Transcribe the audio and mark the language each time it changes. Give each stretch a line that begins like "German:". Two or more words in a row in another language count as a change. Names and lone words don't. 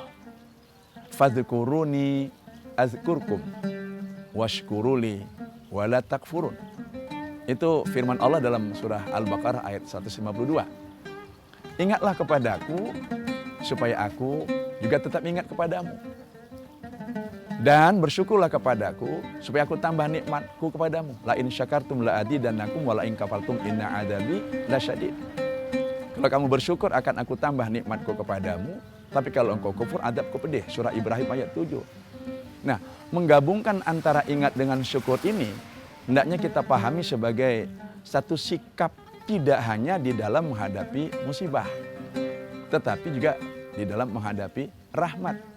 Arabic: فاذكروني أذكركم واشكروا لي ولا تكفرون.
Indonesian: Itu firman Allah dalam surah Al-Baqarah ayat 152. Ingatlah kepadaku supaya aku juga tetap ingat kepadamu. Dan bersyukurlah kepadaku supaya aku tambah nikmatku kepadamu.
Arabic: لئن شكرتم لأزيدنكم ولئن كفرتم إن عذابي لشديد.
Indonesian: Kalau kamu bersyukur akan aku tambah nikmatku kepadamu. Tapi kalau engkau kufur, adabku pedih. Surah Ibrahim ayat 7. Nah, menggabungkan antara ingat dengan syukur ini, hendaknya kita pahami sebagai satu sikap tidak hanya di dalam menghadapi musibah, tetapi juga di dalam menghadapi rahmat.